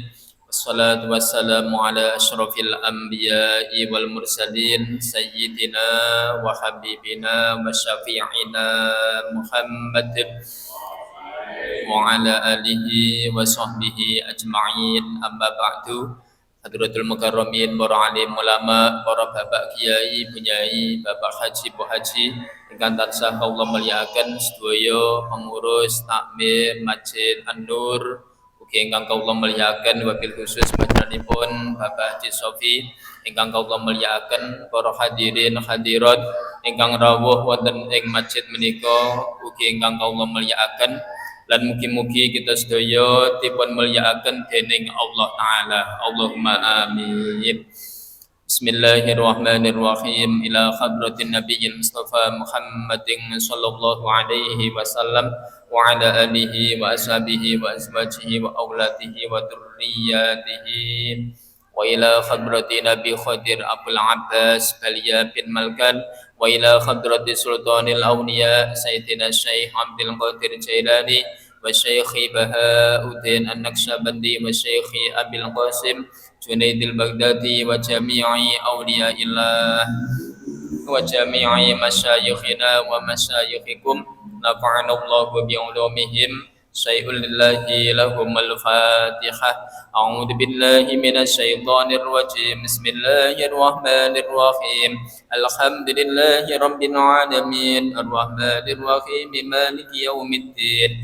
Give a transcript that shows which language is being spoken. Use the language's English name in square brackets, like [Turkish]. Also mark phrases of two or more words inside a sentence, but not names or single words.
[Arabic] والصلاة والسلام على أشرف الأنبياء والمرسلين سيدنا وحبيبنا وشفيعنا محمد وعلى آله وصحبه أجمعين. أما بعد. حضرة المكرمين, [Javanese] para alim ulama, para bapak kiai, bunyai, bapak haji, bu haji, ingkang tansah kawula mulyakaken sedaya pengurus takmir Masjid An-Nur, ugi ingkang kawula mulyakaken [Arabic] وبالخصوص [Javanese] panjenenganipun Bapak Haji Sofi, ingkang kawula mulyakaken para hadirin hadirat ingkang rawuh wonten ing masjid menika, ugi ingkang kawula mulyakaken lan mugi-mugi kita sedaya dipun mulyakaken dening Allah taala. [Arabic] اللهم آمين. بسم الله الرحمن الرحيم. إلى حضرة النبي المصطفى محمد صلى الله عليه وسلم وعلى آله وأصحابه وأزواجه و أولاده وذرياته وإلى حضرة النبي خضر أبي العباس بليا بن ملكان وإلى حضرة سلطان الأولياء سيدنا الشيخ عبد القادر الجيلاني والشيخ بهاء الدين النقشبندي والشيخ أبي القاسم الجنيد البغدادي وجميع أولياء الله وجميع مشايخنا ومشايخكم نفعنا الله بعلومهم شيء لله لهم الفاتحة. أعوذ بالله من الشيطان الرجيم. بسم الله الرحمن الرحيم. الحمد لله رب العالمين الرحمن الرحيم مالك يوم الدين.